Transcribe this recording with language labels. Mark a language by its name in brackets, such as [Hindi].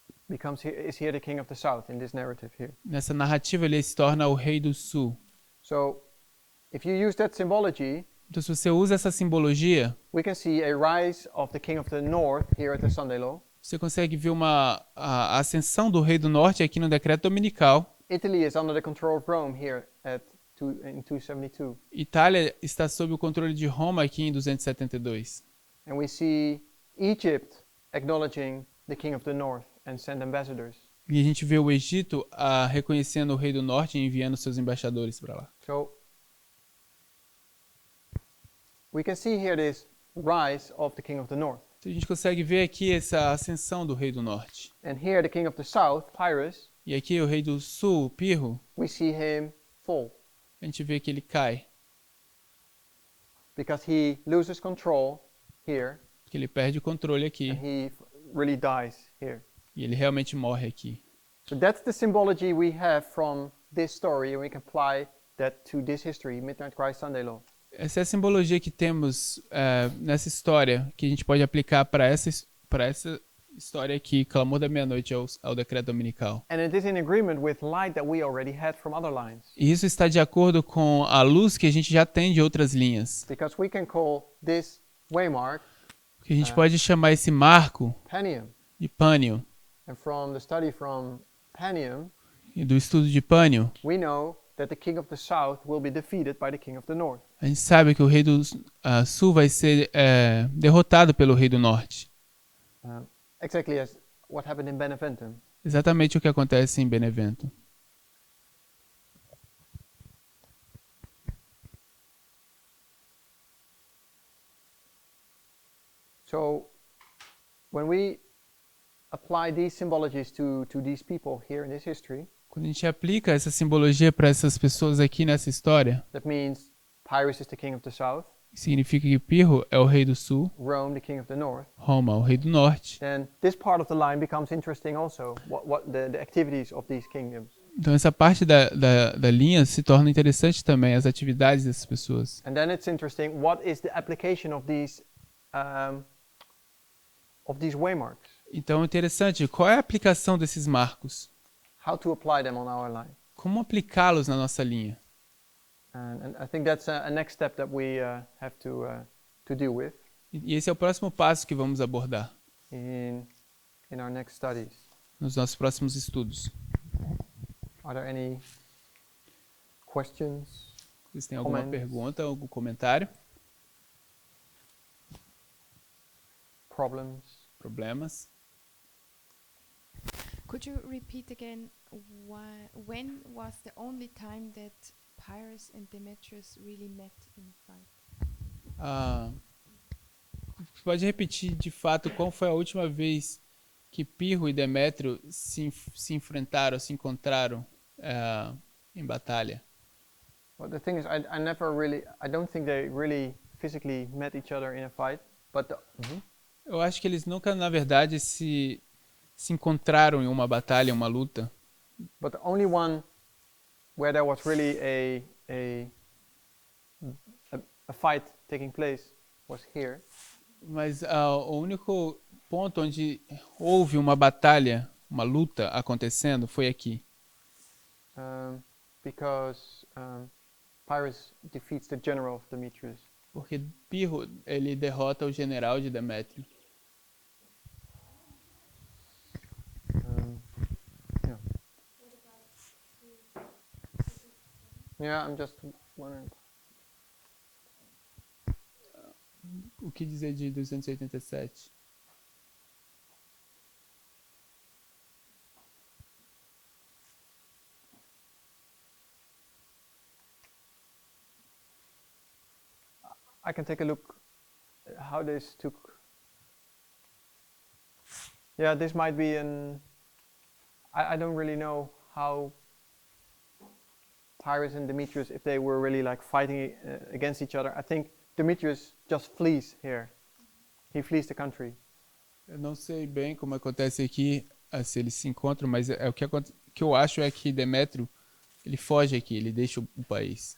[English] is here the king of the south in this narrative here. [Portuguese] nessa narrativa, ele se torna o rei do sul. [English] So, if you use that symbology, [Portuguese] Então, se você usa essa simbologia, [English] we can see a rise of the king of the north here at the Sunday law. [Portuguese] você consegue ver a ascensão do rei do norte aqui no decreto dominical. [English] Italy is under the control of Rome here in 272. [Portuguese] Itália está sob o controle de Roma aqui em 272. [English] And we see Egypt acknowledging the king of the north and send ambassadors. [Portuguese] E a gente vê o Egito reconhecendo o rei do norte e enviando seus embaixadores para lá. [English] So we can see here this rise of the king of the north. [Portuguese] Então, a gente consegue ver aqui essa ascensão do rei do norte. [English] And here the king of the south, Pirro, [Portuguese] E aqui o rei do sul, Pirro, [English] we see him fall [Portuguese] a gente vê que ele cai, [English] because he loses control here [Portuguese] que ele perde o controle aqui [English] and he really dies here. [Portuguese] e ele realmente morre aqui. [English] So that's the symbology we have from this story, and we can apply that to this history, Midnight Cry Sunday Law. [Portuguese] Essa é a simbologia que temos nessa história, que a gente pode aplicar para essa história aqui, Clamor da Meia-Noite ao decreto dominical. [English] And it is in agreement with light that we already had from other lines, [Portuguese] E isso está de acordo com a luz que a gente já tem de outras linhas. [English] because we can call this waymark [Portuguese] Que a gente pode chamar esse marco [English] Penium. [Portuguese] de Pânio. [English] And from the study from Panium, [Portuguese] E do estudo de Pânio, [English] we know that the king of the south will be defeated by the king of the north. [Portuguese] a gente sabe que o rei do sul vai ser derrotado pelo rei do norte. [English] Exactly as what happened in Beneventum. [Portuguese] Exatamente o que acontece em Benevento. [English] So, when we apply these symbologies to these people here in this history, [Portuguese] Quando a gente aplica essa simbologia para essas pessoas aqui nessa história, [English] that means Pyrrhus is the king of the south, [Portuguese] significa que Pirro é o rei do sul, [English] Rome the king of the north, [Portuguese] Roma o rei do norte. [English] then this part of the line becomes interesting also, what the activities of these kingdoms. [Portuguese] Então essa parte da linha se torna interessante também, as atividades dessas pessoas. [English] And then it's interesting, what is the application of these waymarks? [Portuguese] Então é interessante, qual é a aplicação desses marcos? [English] How to apply them on our line? [Portuguese] Como aplicá-los na nossa linha? [English] And I think that's a next step that we have to deal with [Portuguese] E esse é o próximo passo que vamos abordar [English] in our next studies. [Portuguese] nos nossos próximos estudos. [English] Are there any questions? [Portuguese] Vocês têm alguma [English] Comments? [Portuguese] pergunta, algum comentário, [English] Problems? [Portuguese] problemas? [English] Could you repeat again when was the only time that Pyrrhus and Demetrius really met in fight? [Portuguese] Pode repetir de fato qual foi a última vez que Pirro e Demétrio se enfrentaram, se encontraram em batalha? [English] Well, the thing is, I don't think they really physically met each other in a fight, but [Portuguese] Eu acho que eles nunca, na verdade, se encontraram em uma batalha, em uma luta. [English] but the only one where there was really a fight taking place was here. [Portuguese] Mas o único ponto onde houve uma batalha, uma luta acontecendo foi aqui. [English] Because Pyrrhus defeats the general of Demetrius. [Portuguese] Porque Pirro, ele derrota o general de Demétrio. [English] Yeah. Yeah, I'm just wondering. [Portuguese] O que dizer de 287? [English] I can take a look how this took. Yeah, this might be I don't really know how Pyrrhus and Demetrius, if they were really like fighting against each other. I think Demetrius just flees here. He flees the country. [Portuguese] Eu não sei bem como acontece aqui, se eles se encontram, mas o que eu acho é que Demétrio, ele foge aqui, ele deixa o país.